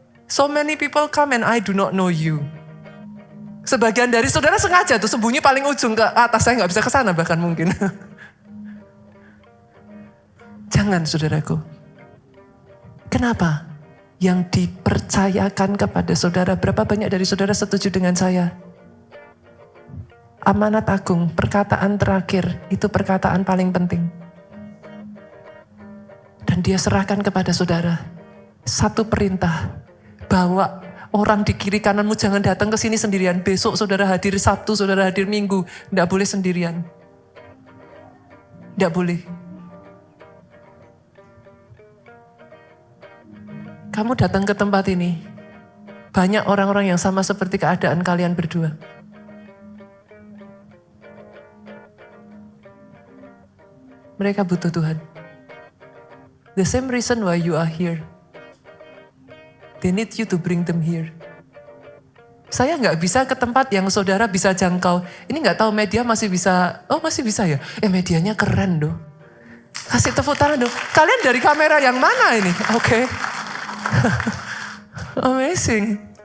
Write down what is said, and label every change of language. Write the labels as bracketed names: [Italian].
[English] So many people come and I do not know you. [Indonesian] Sebagian dari saudara sengaja tuh sembunyi paling ujung ke atas. Saya gak bisa ke sana bahkan mungkin. Jangan saudaraku. Kenapa? Yang dipercayakan kepada saudara, berapa banyak dari saudara setuju dengan saya? Amanat agung, perkataan terakhir, itu perkataan paling penting. Dan dia serahkan kepada saudara. Satu perintah, bawa orang di kiri kananmu jangan datang ke sini sendirian. Besok saudara hadir Sabtu, saudara hadir Minggu. Tidak boleh sendirian. Tidak boleh. Kamu datang ke tempat ini, banyak orang-orang yang sama seperti keadaan kalian berdua. Mereka butuh Tuhan. [English] The same reason why you are here. They need you to bring them here. [Indonesian] Saya nggak bisa ke tempat yang saudara bisa jangkau. Ini nggak tahu media masih bisa, oh masih bisa ya? Medianya keren doh. Kasih tepuk tangan doh. Kalian dari kamera yang mana ini? Oke. [English] Amazing.